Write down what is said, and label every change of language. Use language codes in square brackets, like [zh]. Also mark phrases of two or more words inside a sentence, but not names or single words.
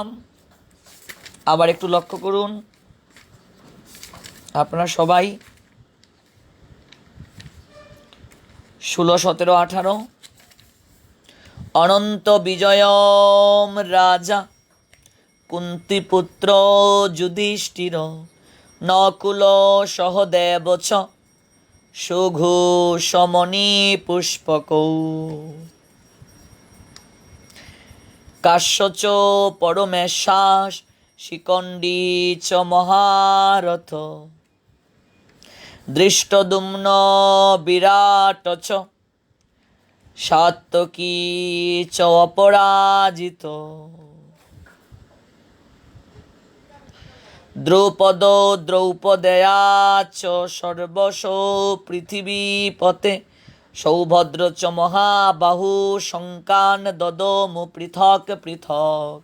[bn] আবার একটু লক্ষ্য করুন, আপনারা সবাই 16, 17, 18 [sa] অনন্ত বিজয়ম রাজা কুন্তিপুত্র যুধিষ্ঠির নকুল সহদেব চ সুঘোষ মণি পুষ্পক কাশ্য চ পরমেশ্বাস শিকণ্ডী চ মহারথ দৃষ্টদ্যুম্ন বিরাট চ সাত্যকী চ অপরাজিত দ্রৌপদ দ্রৌপদেয়া চ সর্বশো পৃথিবীপতে সৌভদ্র চ মহাবাহু শঙ্কান দদমু পৃথক পৃথক।